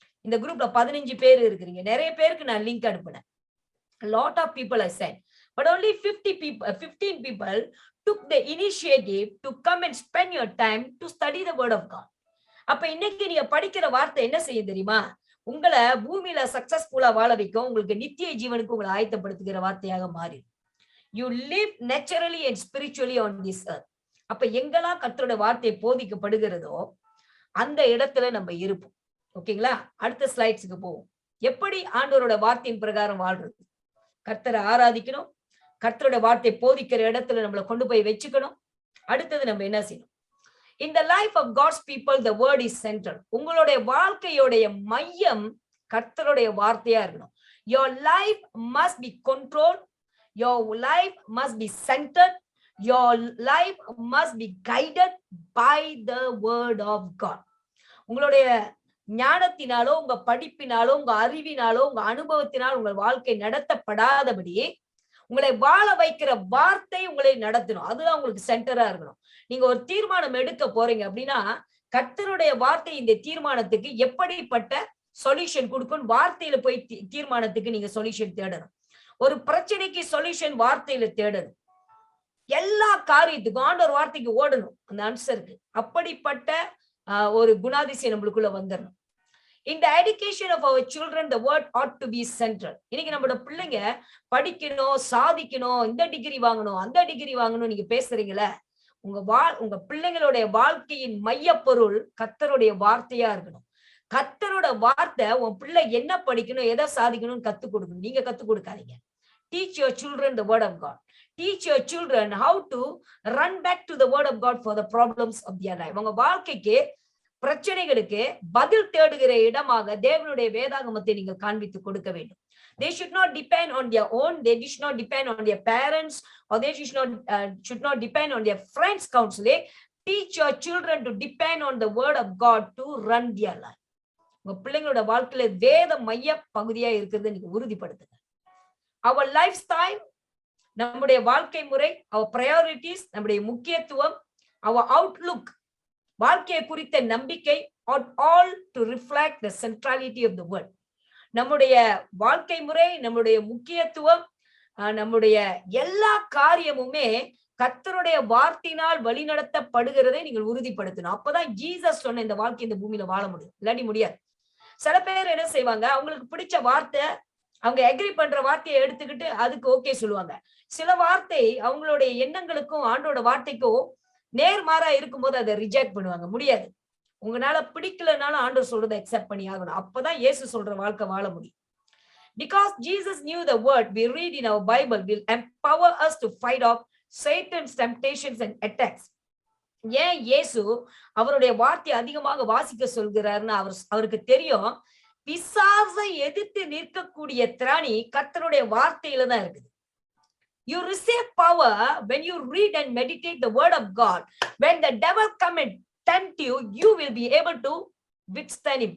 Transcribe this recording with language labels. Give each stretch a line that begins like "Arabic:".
Tamil: இந்த குரூப்ல 15 பேர் இருக்கிறீங்க. நிறைய பேருக்கு நான் லிங்க் அனுப்புனேன்.
English: A lot of people I sent, but only 15 people took the initiative to come and spend your time to study the word of God.
Tamil: அப்ப இன்னைக்கு நீங்க படிக்கிற வார்த்தை என்ன செய்ய தெரியுமா? உங்களை பூமியில சக்சஸ்ஃபுல்லா வாழ வைக்கும், உங்களுக்கு நித்திய ஜீவனுக்கு உங்களை ஆயத்தப்படுத்துகிற வார்த்தையாக மாறி.
English: You live naturally and spiritually on this earth.
Tamil: அப்ப எங்கெல்லாம் கர்த்தருடைய வார்த்தை போதிக்கப்படுகிறதோ அந்த இடத்துல நம்ம இருப்போம். ஓகேங்களா? அடுத்த ஸ்லைட்ஸ்க்கு போவோம். எப்படி ஆண்டவரோட வார்த்தையின் பிரகாரம் வாழ்றது? கர்த்தரை ஆராதிக்கணும், கர்த்தரோட வார்த்தை போதிக்கிற இடத்துல நம்மளை கொண்டு போய் வச்சுக்கணும். அடுத்தது நம்ம என்ன செய்யணும்?
English: In the life of God's people, the word is central.
Tamil: உங்களுடைய வாழ்க்கையோடைய மையம் கர்த்தருடைய வார்த்தையா இருக்கணும்.
English: Your life must be controlled. Your life must be centered. Your life must be guided by the word of God.
Tamil: உங்களுடைய ஞானத்தினாலோ, உங்க படிப்பினாலோ, உங்க அறிவினாலோ, உங்க அனுபவத்தினால் உங்கள் வாழ்க்கை நடத்தப்படாதபடி உங்களை வாழ வைக்கிற வார்த்தை உங்களை நடத்தணும். அதுதான் உங்களுக்கு சென்டரா இருக்கணும். நீங்க ஒரு தீர்மானம் எடுக்க போறீங்க அப்படின்னா, கர்த்தருடைய வார்த்தை இந்த தீர்மானத்துக்கு எப்படிப்பட்ட சொல்யூஷன் கொடுக்கும், வார்த்தையில போய் தீர்மானத்துக்கு நீங்க சொல்யூஷன் தேடணும். ஒரு பிரச்சனைக்கு சொல்யூஷன் வார்த்தையில தேடணும். எல்லா காரியத்துக்கும் ஆண்டவர் வார்த்தைக்கு ஓடணும் அந்த ஆன்சருக்கு. அப்படிப்பட்ட ஒரு குணாதிசயம் நம்மளுக்குள்ள வந்துடணும்.
English: In the education of our children, the word ought to be central.
Tamil: இன்னைக்கு நம்மளோட பிள்ளைங்க படிக்கணும், சாதிக்கணும், இந்த டிகிரி வாங்கணும், அந்த டிகிரி வாங்கணும் நீங்க பேசுறீங்களே, உங்க பிள்ளைங்களுடைய வாழ்க்கையின் மையப்பொருள் கர்த்தருடைய வார்த்தையா இருக்கணும். கர்த்தரோட வார்த்தை உன் பிள்ளை என்ன படிக்கணும், எதை சாதிக்கணும்னு கத்து கொடுக்கணும். நீங்க கத்து கொடுக்காதீங்க.
English: Teach your children the word of God. Teach your children how to run back to the word of God for the problems of their life.
Tamil: உங்க வாழ்க்கைக்கு பிரச்சனைகளுக்கு பதில் தேடுகிற இடமாக தேவனுடைய வேதாகமத்தை நீங்கள் காண்பித்து கொடுக்க வேண்டும்.
English: They should not depend on their own. They should not depend on their parents, or they should not depend on their friends' counseling. Teach your children to depend on the word of God to run their life.
Tamil: உங்க பிள்ளைங்களோட வாழ்க்கையில வேத மைய பகுதியா இருக்கிறது நீங்க உறுதிப்படுத்துங்க.
English: Our lifestyle,
Tamil: நம்முடைய வாழ்க்கை முறை,
English: our priorities,
Tamil: நம்முடைய முக்கியத்துவம்,
English: our outlook,
Tamil: வாழ்க்கையை குறித்த நம்பிக்கை,
English: all to reflect the centrality of the word.
Tamil: நம்முடைய வாழ்க்கை முறை, நம்முடைய முக்கியத்துவம், நம்முடைய எல்லா காரியமுமே கர்த்தருடைய வார்த்தையினால் வழிநடத்தப்படுகிறதை நீங்கள் உறுதிப்படுத்தணும். அப்பதான் ஜீசஸ் சொன்ன இந்த வாழ்க்கை இந்த பூமியில வாழ முடியும், இல்லாட்டி முடியாது. சில பேர் என்ன செய்வாங்க, அவங்களுக்கு பிடிச்ச வார்த்தை, அவங்க அக்ரி பண்ற வார்த்தையை எடுத்துக்கிட்டு அதுக்கு ஓகே சொல்லுவாங்க. சில வார்த்தை அவங்களுடைய எண்ணங்களுக்கும் ஆண்டோட வார்த்தைக்கும் நேர்மாறா இருக்கும்போது அதை ரிஜெக்ட் பண்ணுவாங்க. முடியாது. உங்களால பிடிக்கலனாலும் ஆண்டவர் சொல்றதை அக்செப்ட் பண்ணி ஆகணும். அப்பதான் இயேசு சொல்ற வாழ்க்கை வாழ முடியும்.
English: Because Jesus knew the word we read in our Bible will empower us to fight off Satan's temptations and attacks.
Tamil: ஏன் இயேசு அவருடைய வார்த்தையை அதிகமாக வாசிக்க சொல்கிறாருன்னு அவருக்கு தெரியும். பிசாசை எதிர்த்து நிற்கக்கூடிய திராணி கர்த்தருடைய வார்த்தையில தான் இருக்குது.
English: You receive power when you read and meditate the word of God. When the devil come and tempt you, you will be able to withstand him.